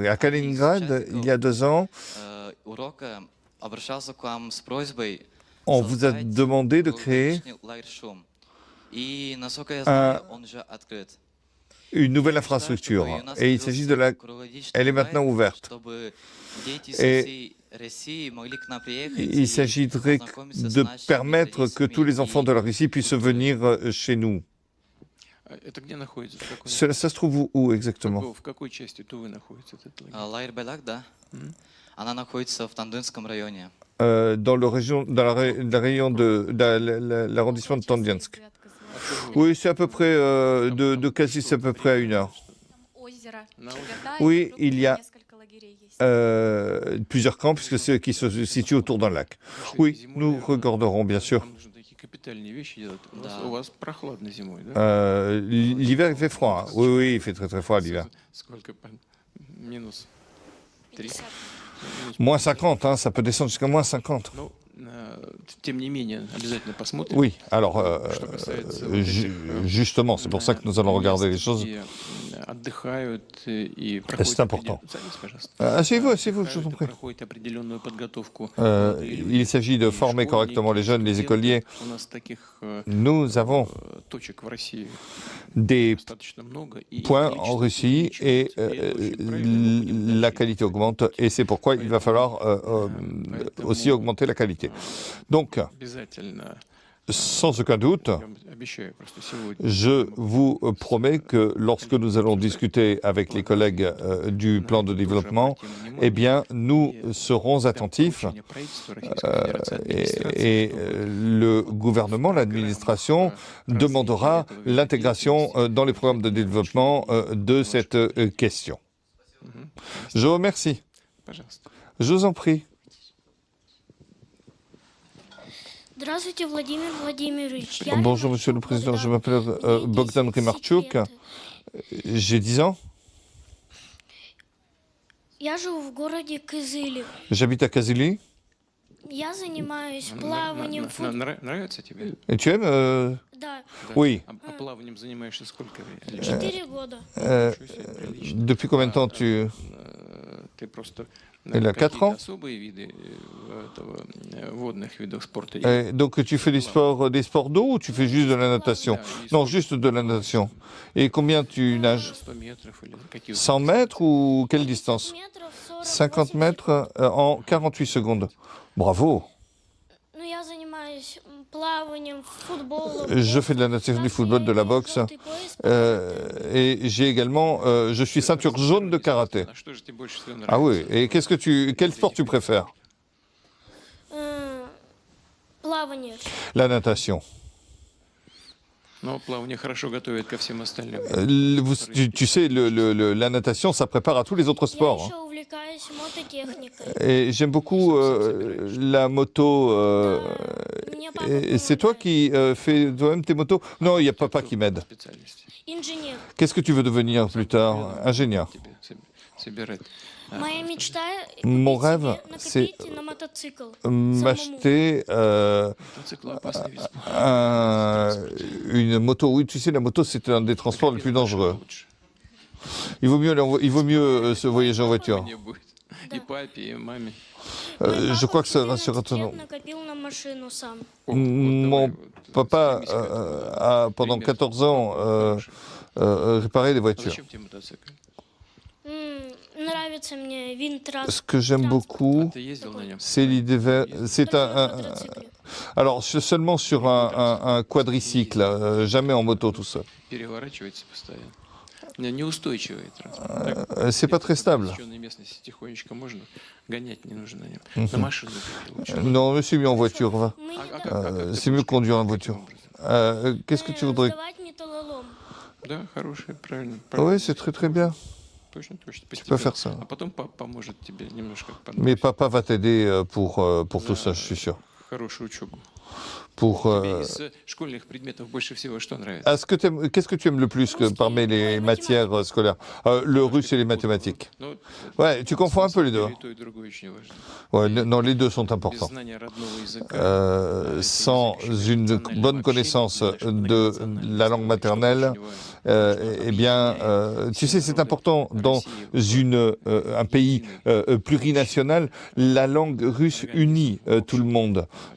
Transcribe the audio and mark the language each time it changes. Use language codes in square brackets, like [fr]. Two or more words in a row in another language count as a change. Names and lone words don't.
[fr] À Kaliningrad, il y a 2 ans, on vous a demandé de créer une nouvelle infrastructure. Et il s'agit elle est maintenant ouverte. Et Il s'agirait de permettre que tous les enfants de la Russie puissent venir chez nous. [ru] Это где находится? В какой, [fr] Ça se trouve où exactement? [ru] в какой части Тувы находится этот лагерь? Лагерь Беляк, да? Она находится в Тандынском районе. [fr] Dans le rayon de l'arrondissement de Tondiansk. Oui, c'est à peu près, de Kazis, c'est à peu près à 1 heure. Oui, il y a plusieurs camps, puisque c'est qui se situent autour d'un lac. Oui, nous regarderons, bien sûr. [ru] Там нужно такие капитальные вещи делать. У вас прохладно зимой, да? [fr] L'hiver, il fait froid. Hein. Oui, oui, il fait très très froid l'hiver. [ru] Сколько? Минус 30? [fr] Moins 50, hein, ça peut descendre jusqu'à moins 50. [ru] Ну, тем не менее, обязательно посмотрим. [fr] Oui, alors, [ru] Что касается вот этих, [fr] justement, c'est pour ça que nous allons regarder les choses. [ru] где отдыхают и проходят [fr] C'est important. [ru] Садитесь, пожалуйста. [fr] Asseyez-vous, je vous en [ru] Отдыхают и [fr] prie. [ru] проходят определенную подготовку. [fr] Il s'agit de former correctement les jeunes, les écoliers. [ru] У нас таких [fr] Nous avons [ru] точек в России [fr] des [ru] достаточно много. И [fr] points [ru] количество [fr] en Russie et [ru] увеличивается. И это очень правильно, мы будем [fr] la [ru] дальше [fr] qualité augmente et c'est pourquoi il va falloir aussi augmenter la qualité. Donc, [ru] обязательно. [fr] sans aucun doute, [ru] Я вам обещаю просто сегодня. [fr] je vous promets que lorsque nous allons discuter avec les collègues du plan de développement, eh bien, nous serons attentifs [ru] Поручение правительства Российской Федерации, администрации, [fr] et [ru] чтобы [fr] le gouvernement, l'administration demandera l'intégration dans les programmes de développement de cette question. Je vous remercie. [ru] Пожалуйста. [fr] Je vous en prie. [ru] Здравствуйте, Владимир Владимирович. [fr] Bonjour, Monsieur le Président. Je m'appelle Bogdan Rimarchuk. J'ai 10 ans. [ru] Я живу в городе Кызыле. [fr] J'habite à Kazili. [ru] Я занимаюсь плаванием. Нравится тебе? [fr] Et tu aimes [ru] Да, Да. [fr] Oui. [ru] А плаванием занимаешься сколько лет? 4 года. Ничего себе, прилично. [fr] Depuis combien de temps tu... [ru] Ты просто [fr] Il a 4 ans. [ru] особые виды водных видов спорта. [fr] Donc tu fais des sports d'eau ou tu fais juste de la natation? Non, juste de la natation. Et combien tu nages? [ru] 100 метров или какие [fr] 100 mètres ou quelle distance? 50 mètres en 48 secondes. Bravo. [ru] Ну, я занимаюсь плаванием, футболом. [fr] Je fais de la natation, du football, de la boxe. Et j'ai également... je suis ceinture jaune de karaté. [ru] А что же тебе больше всего [fr] Ah [ru] нравится? [fr] oui. Et quel sport tu préfères? [ru] Плавание. [fr] La natation. [ru] Но плавание хорошо готовит ко всем остальным. [fr] Tu sais, la natation, ça prépare à tous les autres [ru] Я [fr] sports. [ru] еще увлекаюсь мототехникой. [fr] Et j'aime beaucoup la moto. [ru] Мне папа [fr] Et c'est toi qui fais toi-même tes motos? Non, il y a papa qui m'aide. [ru] Специальности. инженер. [fr] Qu'est-ce que tu veux devenir plus tard? Ingénieur. [ru] Тебе собирать. Моя мечта [fr] Mon [ru] купить [fr] rêve, [ru] себе, [fr] c'est [ru] накопить на мотоцикл. [fr] M'acheter [ru] Мотоцикл опасный вид спорта. [fr] une moto. Oui, tu sais, la moto, c'est un des transports les plus dangereux. [ru] Лучше. [fr] Il vaut mieux se voyager en voiture. [ru] Мне будет. И папе, и маме. [fr] Je crois que ça va sur [ru] лет накопил на машину сам. [fr] Mon papa a, pendant 14 ans, réparé des voitures. [ru] Зачем тебе мотоцикл? Нравится мне винт [fr] Ce que j'aime beaucoup, [ru] Ты ездил на нем? [fr] c'est l'idée. C'est alors, seulement sur un quadricycle, jamais en moto tout seul. [ru] Переворачивается постоянно. Неустойчивый транспорт. [fr] C'est pas très stable. [ru] В местности тихонечко можно гонять, не нужно на нем. На машину лучше. [fr] Non, c'est mieux en voiture, va. [ru] Мы А недавно [fr] C'est mieux conduire en voiture. Qu'est-ce que tu voudrais? [ru] сдавать металлолом. Да, хороший, правильно. [fr] Oui, c'est très très bien. [ru] Точно, точно. [fr] Tu peux faire ça. [ru] А потом папа поможет тебе немножко [fr] Mais papa va t'aider pour tout ça, je suis sûr. [ru] хорошую учебу. [fr] Pour, [ru] Тебе из школьных предметов больше всего что нравится? [fr] qu'est-ce que tu aimes le plus parmi les matières scolaires? Le russe et les mathématiques. [ru] Ну, [fr] Ouais, tu confonds un peu les deux. [ru] и то, и другое очень важно. [fr] Ouais, non, les deux sont [ru] Без [fr] importants. [ru] знания родного языка, [fr] Sans une bonne connaissance de la langue maternelle, eh bien, tu sais, c'est important dans un pays plurinational, la langue russe unit tout le monde.